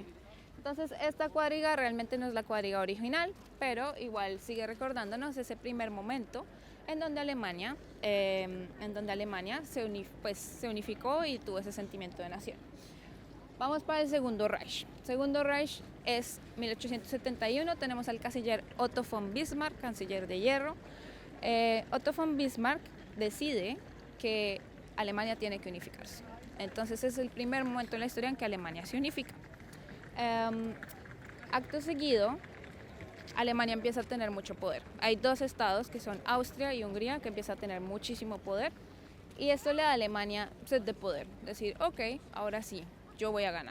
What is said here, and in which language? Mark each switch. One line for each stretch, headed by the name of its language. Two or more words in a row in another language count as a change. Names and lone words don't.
Spanish: Entonces esta cuadriga realmente no es la cuadriga original, pero igual sigue recordándonos ese primer momento en donde Alemania se unificó y tuvo ese sentimiento de nación. Vamos para el Segundo Reich. Segundo Reich es 1871, tenemos al canciller Otto von Bismarck, canciller de hierro. Otto von Bismarck decide que Alemania tiene que unificarse. Entonces es el primer momento en la historia en que Alemania se unifica. Acto seguido, Alemania empieza a tener mucho poder. Hay 2 estados que son Austria y Hungría que empiezan a tener muchísimo poder y esto le da a Alemania sed de poder, decir, ok, ahora sí, yo voy a ganar.